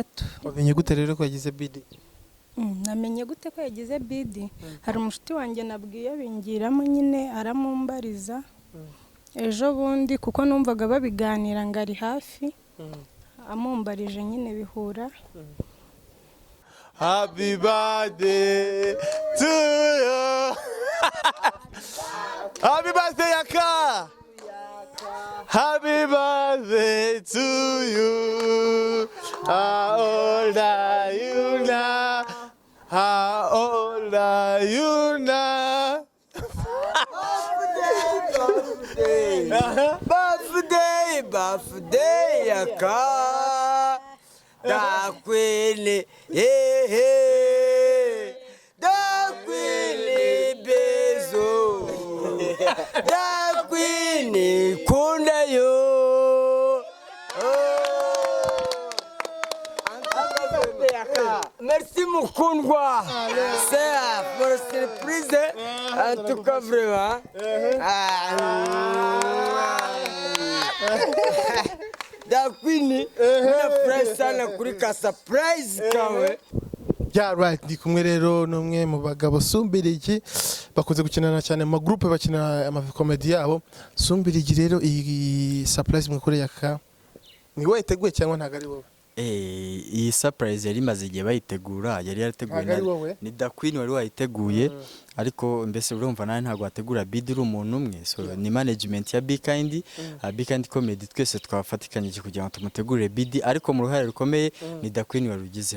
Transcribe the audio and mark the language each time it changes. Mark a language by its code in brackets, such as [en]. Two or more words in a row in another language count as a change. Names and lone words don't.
[rw] wamenye gute rero ko yagize bidi? Namenye gute ko yagize bidi? Hari umushuti wanjye nabwiye bingiramo nyine aramumbariza ejo bundi kuko numvaga babiganira ngo ari hafi amumbarije nyine bihura. [en] Happy birthday to you. Happy birthday, Yaka. Happy birthday to you. How old are you now? How old are you now? Birthday, Yaka. [rw] Da queen, da queen bezo, da queen kunda yo. Merci mukundwa. [fr] C'est pour surprise. En tout cas vraiment. [rw] Da queen na sana kuri ka surprise kawe. [en] Yeah, right. [rw] Ndi kumwe rero n'umwe mu bagabo Sumbirigi bakunze gukinana cyane mu groupe bakina amakomedi yabo. Sumbirigi rero iyi surprise mukore Yaka ni wowe iteguye cyangwa ntago ari wowe? Iyi surprise yari maze igihe bayitegura yari yarateguye ni Da Queen wari wayiteguye ariko mbese urumva nawe ntago wategura bid uri umuntu umwe so ni management ya Big Kind Comedy twese twafatikanyije kugira ngo tumutegurire bid ariko mu ruhare rukomeye ni Da Queen wari ugizemo.